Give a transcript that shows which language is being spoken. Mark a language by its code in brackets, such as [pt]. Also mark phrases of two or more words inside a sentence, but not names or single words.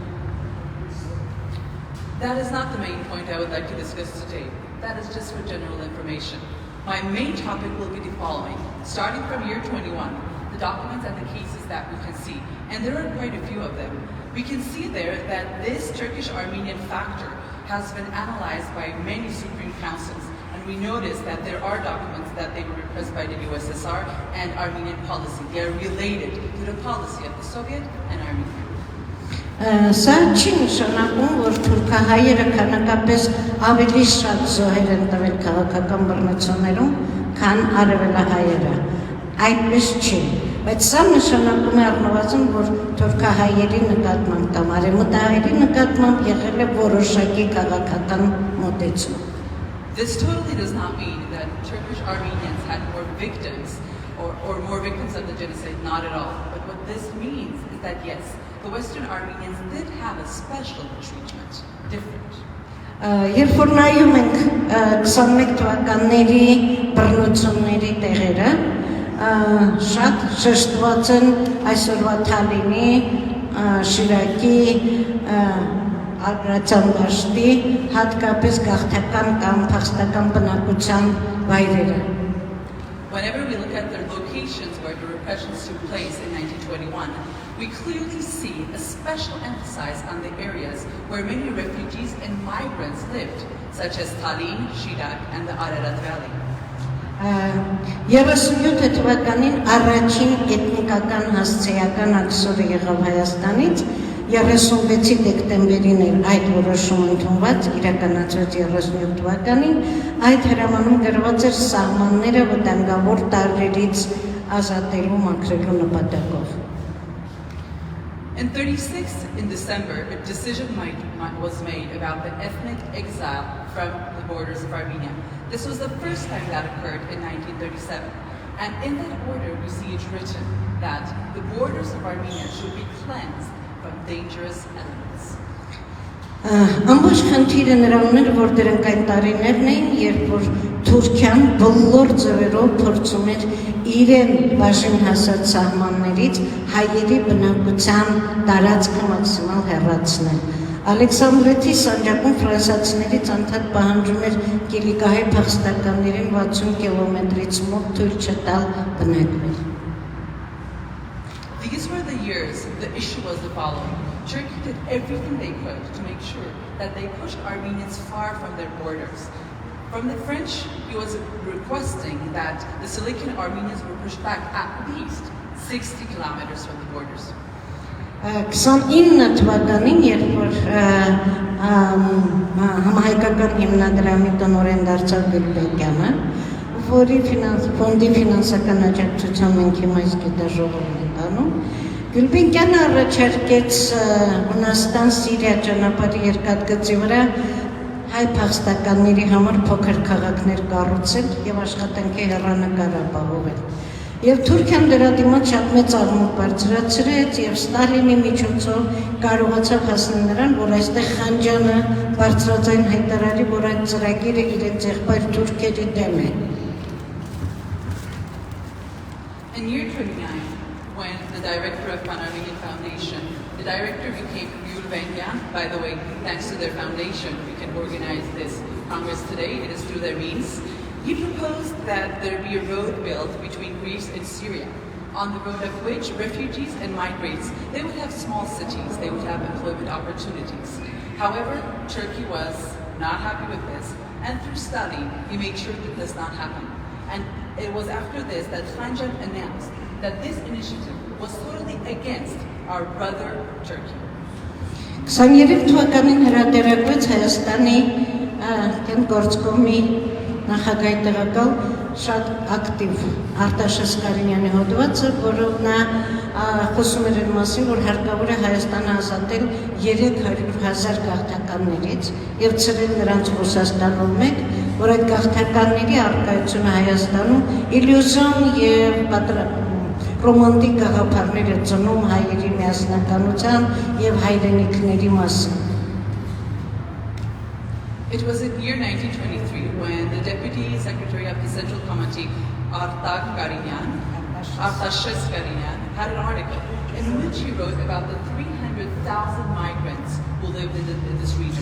[en] That is not the main point I would like to discuss today. That is just for general information. My main topic will be the following. Starting from year 21, the documents and the cases that we can see, and there are quite a few of them. We can see there that this Turkish-Armenian factor has been analyzed by many Supreme Councils, and we notice that there are documents that they were repressed by the USSR and Armenian policy. They are related to the policy of the Soviet and Armenia. [hy] Սա չի նշանակում, որ թուրքահայերը քանակապես ավելի շատ զոհեր են տվել քաղաքական բռնություններում, քան արևելահայերը։ Այդպես չի, բայց սա նշանակում է առնվազն, որ թուրքահայերի նկատմամբ կամ արևմտահայերի նկատմամբ եղել է որոշակի քաղաքական մոտեցում։ [en] This totally does not mean that Turkish Armenians had more victims or more victims of the genocide, not at all. But what this means is that yes, the Western Armenians did have a special treatment, different. [hy] Երբ որ նայում ենք 21 թվականների բռնությունների տեղերը, շատ շեշտված են այսօրվա Թալինի, Շիրակի, Ագրացան դաշտի, հատկապես գաղթական կամ փախստական բնակության վայրերը։ [en] Whenever we look at the locations where the repressions took place in 1921, we clearly see a special emphasis on the areas where many refugees and migrants lived, such as Tallinn, Shirak, and the Ararat Valley. [hy] 37 թվականին առաջին էթնիկական հասցեական աքսորը եղավ Հայաստանից, 36 դեկտեմբերին էր այդ որոշումը ընդունված, իրականացված 37 թվականին, այդ հրամանում գրված էր սահմանները վտանգավոր տարրերից ազատելու մաքրելու նպատակով։ [en] In 36, in December, a decision was made about the ethnic exile from the borders of Armenia. This was the first time that occurred in 1937. And in that order, we see it written that the borders of Armenia should be cleansed from dangerous elements. [hy] Ամբողջ խնդիրը նրանն էր, որ դրանք այն տարիներն էին, երբ որ Թուրքիան բոլոր ձևերով փորձում էր իրեն բաժին հասած սահմաններից հայերի բնակության տարածքը մաքսիմալ հեռացնել։ Ալեքսանդրեթի սանջակում ֆրանսիացիներից անդադ պահանջում էր կիլիկահայ փախստականներին 60 կիլոմետրից մոտ թույլ չտալ բնակվել։ [en] These were the years. The issue was the following. Turkey did everything they could to make sure that they pushed Armenians far from their borders. From the French, he was requesting that the Salican Armenians were pushed back at least 60 kilometers from the borders. [hy] 29 թվականին, երբ որ համահայկական հիմնադրամի տնօրեն դարձավ Գյուլբենկյանը, որի ֆոնդի ֆինանսական աջակցության մենք հիմա իսկ գիտաժողովն ենք անում, Գյուլբենկյանը առաջարկեց Հունաստան-Սիրիա ճանապարհի երկաթգծի վրա հայ փախստականների համար փոքր քաղաքներ կառուցել եւ աշխատանքի հեռանկար ապահովել։ Եվ Թուրքիան դրա դիմաց շատ մեծ աղմուկ բարձրացրեց եւ Ստալինի միջոցով կարողացավ հասնել նրան, որ այստեղ Խանջյանը բարձրաձայն հայտարարի, որ այդ ծրագիրը իրենց եղբայր թուրքերի դեմ է։ [en] In year 29, when the director of Plenary Foundation, the director became Gulbenkian. By the way, thanks to their foundation, we can organize this Congress today. It is through their means. He proposed that there be a road built between Greece and Syria, on the road of which refugees and migrants, they would have small cities, they would have employment opportunities. However, Turkey was not happy with this, and through Stalin, he made sure that this not happen. And it was after this that Khanjan announced that this initiative was totally against our brother Turkey. [hy] 23 թվականին հրատերակվեց Հայաստանի գործկոմի նախագահի տեղակալ շատ ակտիվ Արտաշես Կարինյանի հոդվածը, որով նա խոսում էր այն մասին, որ հարկավոր է Հայաստանը ազատել 300,000 գաղթականներից եւ ցրել նրանց Ռուսաստանում մեկ, որ այդ գաղթականների առկայությունը Հայաստանում իլյուզիոն եւ ռոմանտիկ գաղափարներ է ծնում հայերի միասնականության եւ հայրենիքների մասին։ [en] It was in year 1923 when the Deputy Secretary of the Central Committee, Artashes Karinian, had an article in which he wrote about the 300,000 migrants who lived in this region.